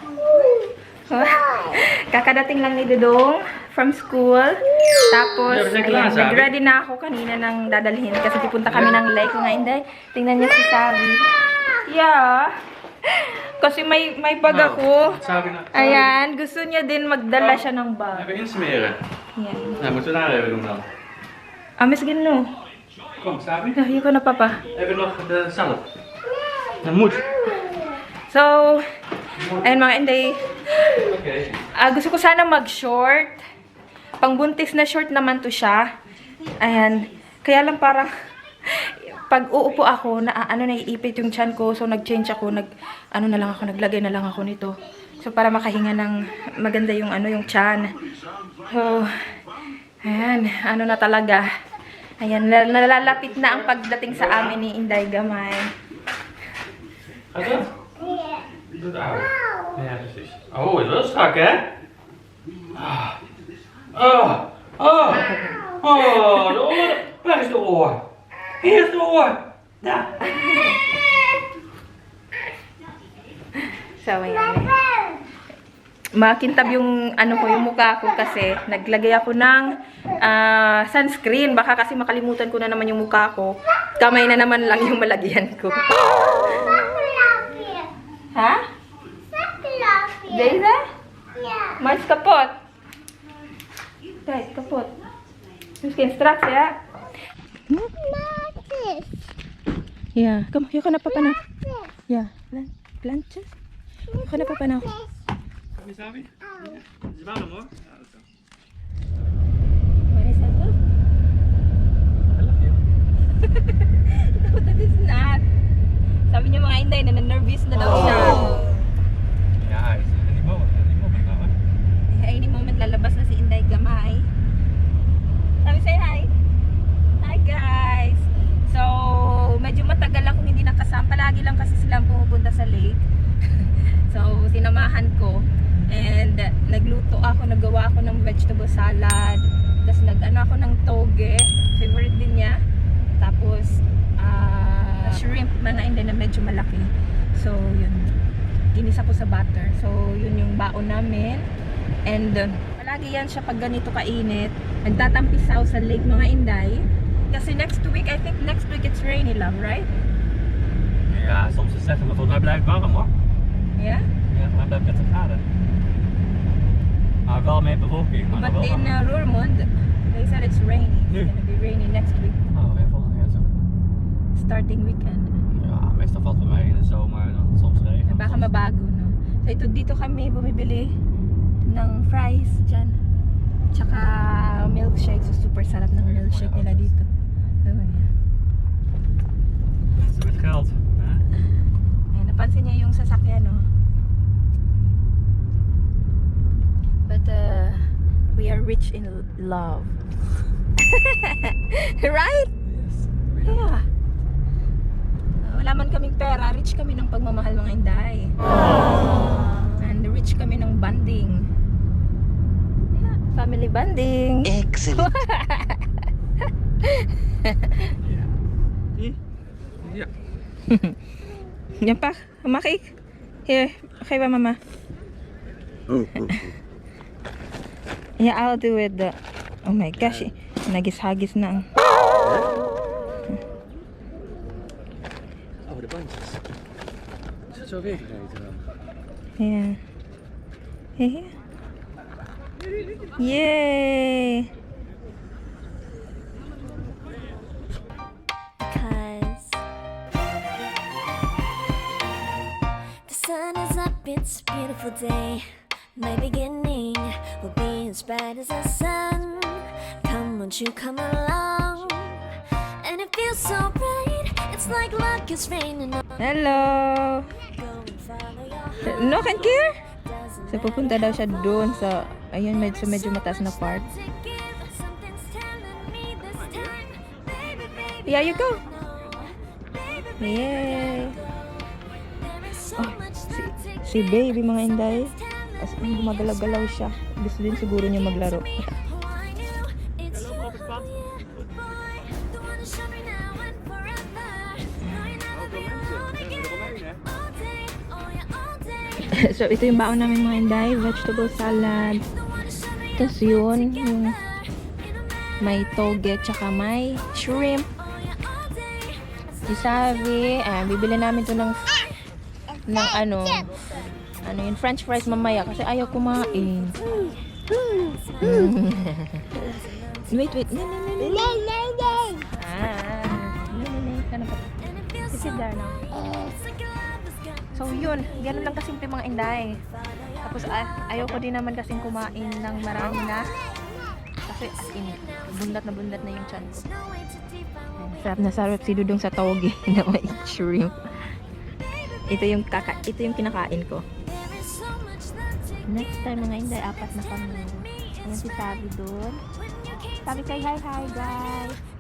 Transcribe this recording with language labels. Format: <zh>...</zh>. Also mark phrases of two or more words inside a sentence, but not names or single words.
<tl>Kakadating lang ni Dudong</tl> <en>from school.</en> <tl>Tapos, ayan, nag-ready na ako kanina ng dadalhin kasi pupunta kami ng lake mga inday. Tingnan niyo si Sabi. Yeah. Kasi may bag ako. Ayan, gusto niya din magdala siya ng bag.</tl> <nl>Even insmeren.</nl> <tl>Ayan.</tl> <nl>Nou, moeten we daar even doen dan. Amis gino. Kom, Sabi.</nl> <tl>Hier ko na papa.</tl> <nl>Even nog de salad. Dat moet.</nl> <tl>So, ayun mga inday.</tl> <nl>Oké.</nl> <tl>Gusto ko sana mag-short. Pangbuntis na short naman to siya. Ayan. Kaya lang parang pag uupo ako, naiipit yung tiyan ko. So, nag-change ako. Naglagay na lang ako nito. So, para makahinga ng maganda yung yung tiyan. So, ayan. Na talaga. Ayan. Nalalapit na ang pagdating sa amin ni Inday Gamay.</tl> <nl>Gaat het? Doe het uit. Ja, precies. Oh, dat is strak, hè? Ah. Oh, oh, oh, de oor. Waar is de oor? Hier is de oor. Daar.</nl> <tl>So, ayan. Makintab yung yung mukha ko kasi naglagay ako ng sunscreen. Baka kasi makalimutan ko na naman yung mukha ko. Kamay na naman lang yung malagyan ko. Ha?</tl> <nl>Deze? Maar het is kapot. Kijk, kapot. Misschien straks, ja? Ja, kom, je kan naar papa nou. Ja, plantjes. Je kan naar papa nou. Kom je, Sabi? Ja. Het is warm, hoor. Ja, dat is wel. Waar is dat dan?</nl> <en>I love you. No, that is not.</en> <tl>Sabi niya mga inday na nervous na daw siya.</tl> <nl>Ja, hij is in die moment. In die moment, hoor.</nl> <en>Any moment</en> <tl>lalabas na si Inday Gamay. Sabi,</tl> <en>say hi. Hi guys.</en> <tl>So, medyo matagal akong hindi nakasama. Palagi lang kasi silang pumupunta sa lake. So, sinamahan ko. And nagluto ako, nagawa ako ng</tl> <en>vegetable salad.</en> <tl>Tapos ako ng toge. Favorite din niya. Tapos, shrimp mga inday na medyo malaki. So, yun. Ginisa ko sa butter. So, yun yung baon namin. And, palagi yan siya pag ganito kainit. Nagtatampisaw sa lake mga inday.</tl> <en>Kasi next week, I think next week it's rainy love, right?</en> <nl>Ja, soms is het zeggen, maar volgens mij blijft het warm, hoor.</nl> <en>Yeah?</en> <nl>Ja, maar blijft 30 graden. Maar wel met bewolking, maar</nl> <en>But</en> <nl>wel in warm. Roermond,</nl> <en>they said it's rainy. It's</en> <nl>Nu?</nl> <en>gonna be rainy next week.</en> <nl>Oh, ja, volgens mij is het ook.</nl> <en>Starting weekend.</en> <nl>Ja, meestal valt het bij mij in de zomer en dan soms regen.</nl> <tl>Baka</tl> <nl>soms-</nl> <tl>mabago, no? So, dito kami bumibili ng fries dyan. Tsaka milkshake. So, super sarap ng milkshake nila dito. Ewan niya.</tl> <nl>Mensen met geld. Hè?</nl> <tl>Ayan, napansin niya yung sasakyan, no?</tl> <en>But, we are rich in love. Right? Yes. Yeah.</en> <tl>Wala man kaming pera, rich kami ng pagmamahal mga inday. And rich kami ng bonding.</tl> <en>Yeah, family bonding. Excellent.</en> <nl>Ja. Zie? Ja.</nl> <tl>Yan pa, makik. Here, okay ba mama?</tl> <en>Yeah, I'll do it. Oh my gosh,</en> <tl>nagis-hagis na ang...</tl> <nl>Oh, de bandjes. Is het zo weer gereden dan?</nl> <en>Yeah. Yeah. Yay! Cause the sun is up, it's a beautiful day. My beginning will be as bright as the sun. Come, won't you come along? And it feels so bright, it's like luck is raining on. Hello! Go and follow your heart. No, can care? Doesn't So,</en> <tl>pupunta daw siya doon sa, ayun, medyo mataas na part.</tl> <en>to give, something's telling me this time. Baby, baby, Yeah, you go. no. Baby, baby, Yay! there is</en> <tl>Si baby mga inday.</tl> <en>As in,</en> <tl>gumagalaw-galaw siya. Gusto din siguro niya maglaro. So, ito yung baon namin mga inday.</tl> <en>Vegetable salad.</en> <tl>Tapos yun, yung may toge, tsaka may shrimp. Isabi, bibili namin to ng ano yun,</tl> <en>french fries</en> <tl>mamaya kasi ayaw kumain.</tl> <en>Wait. Sit there now.</en> <tl>So yun, ganun lang kasimple mga inday. Tapos ayaw ko din naman kasing kumain ng marami na. Kasi</tl> <en>as in,</en> <tl>bundat na yung tiyan ko. Sarap na sarap si Dudong sa toge na may shrimp. Ito yung kinakain ko.</tl> <en>Next time</en> <tl>mga inday, 4 na kami. Ayan si Sabi doon. Sabi</tl> <en>say hi guys.</en>